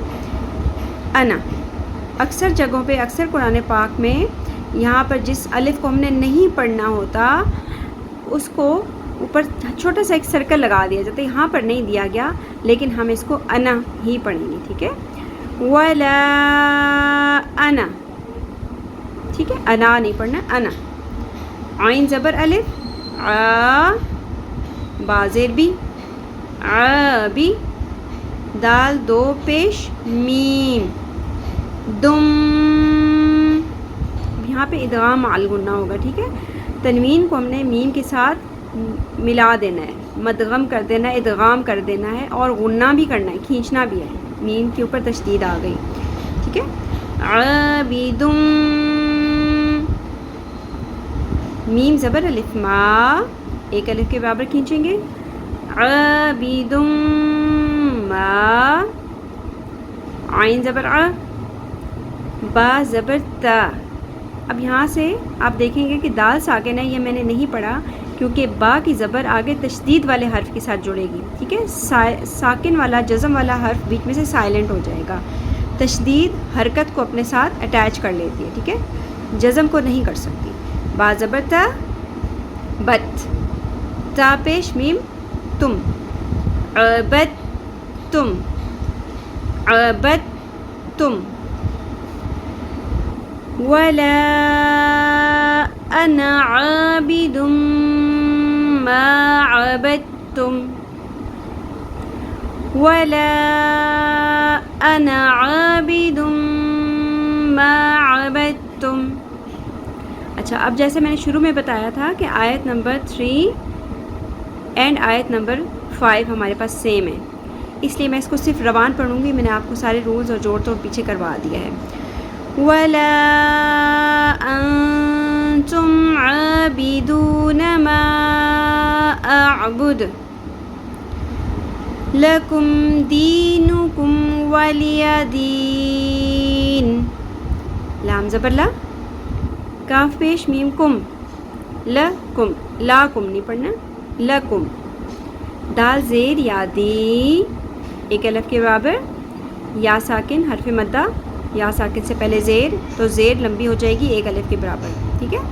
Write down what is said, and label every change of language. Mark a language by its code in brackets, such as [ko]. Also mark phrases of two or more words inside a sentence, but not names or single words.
[ur] انا اکثر جگہوں پہ، اکثر قرآن پاک میں یہاں پر جس الف کو ہم نے نہیں پڑھنا ہوتا اس کو اوپر چھوٹا سا ایک سرکل لگا دیا جاتا ہے، یہاں پر نہیں دیا گیا، لیکن ہم اس کو انا ہی پڑھیں گے، ٹھیک ہے؟ [ar] ولا انا، [ur] ٹھیک ہے؟ انا نہیں پڑھنا، انا. عین زبر الف، ع، با زیر بی، عابی، دال دو پیش میم، دم. یہاں پہ [ar] ادغام مع الغنہ [ur] ہوگا، ٹھیک ہے؟ تنوین کو ہم نے میم کے ساتھ ملا دینا ہے، مدغم کر دینا ہے، ادغام کر دینا ہے، اور غنہ بھی کرنا ہے، کھینچنا بھی ہے. میم کے اوپر تشدید آ گئی، ٹھیک ہے؟ عابدم، میم زبر الف ما، ایک الف کے برابر کھینچیں گے، عابدم ما، عین زبر ع، با زبر تا. اب یہاں سے آپ دیکھیں گے کہ دال ساکن ہے، یہ میں نے نہیں پڑھا کیونکہ با کی زبر آگے تشدید والے حرف کے ساتھ جڑے گی، ٹھیک ہے؟ ساکن والا جزم والا حرف بیچ میں سے سائلنٹ ہو جائے گا. تشدید حرکت کو اپنے ساتھ اٹیچ کر لیتی ہے، ٹھیک ہے؟ جزم کو نہیں کر سکتی. با زبر تا، بت، تا پیش میم تم، عبد تم، عبد تم. [ar] ولا انا عابد ما عبدتم، ولا انا عابد ما عبدتم. [ur] اچھا، اب جیسے میں نے شروع میں بتایا تھا کہ آیت نمبر 3 اینڈ آیت نمبر 5 ہمارے پاس سیم ہے، اس لیے میں اس کو صرف روان پڑھوں گی. میں نے آپ کو سارے رولز اور جوڑ توڑ پیچھے کروا دیا ہے. [ar] ولا انتم عابدون ما اعبد لکم دینکم ولی دین. [ur] لام زبر لا، کاف پیش میم کم، لکم، لا کم نہیں پڑھنا، لکم. دال زیر یا دی، ایک الف کے برابر، یا ساکن حرف مدہ، یا ساکن سے پہلے زیر، تو زیر لمبی ہو جائے گی ایک الف کے برابر، ٹھیک ہے؟